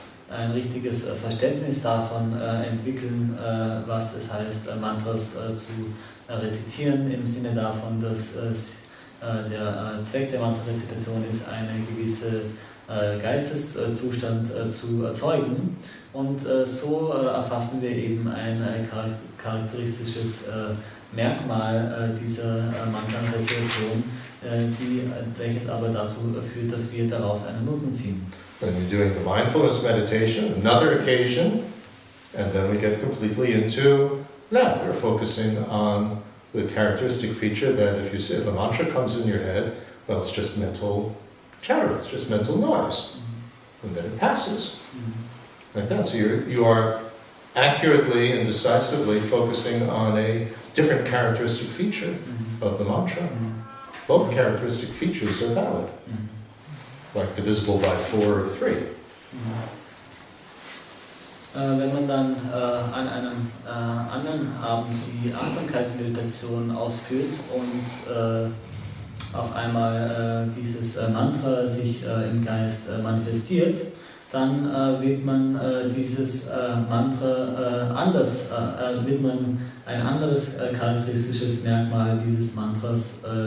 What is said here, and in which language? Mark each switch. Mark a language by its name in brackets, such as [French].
[German] ein richtiges Verständnis davon entwickeln, was es heißt, Mantras zu rezitieren, im Sinne davon, dass der Zweck der Mantra-Rezitation ist, eine gewisse Geisteszustand zu erzeugen, und so erfassen wir eben ein charakteristisches Merkmal dieser Mantra-Rezitation, welches aber dazu führt, dass wir daraus einen Nutzen ziehen. [English] When you're doing the mindfulness meditation, another occasion, and then we get completely into that. We're focusing on the characteristic feature that if a mantra comes in your head, well, it's just mental chatter, it's just mental noise, and then it passes. Like that. So you are accurately and decisively focusing on a different characteristic feature of the mantra. Both characteristic features are valid, like divisible by 4 or 3. [German] Wenn man dann an einem anderen Abend die Achtsamkeitsmeditation ausführt und auf einmal dieses Mantra sich im Geist manifestiert, dann wird man dieses Mantra wird man ein anderes charakteristisches Merkmal dieses Mantras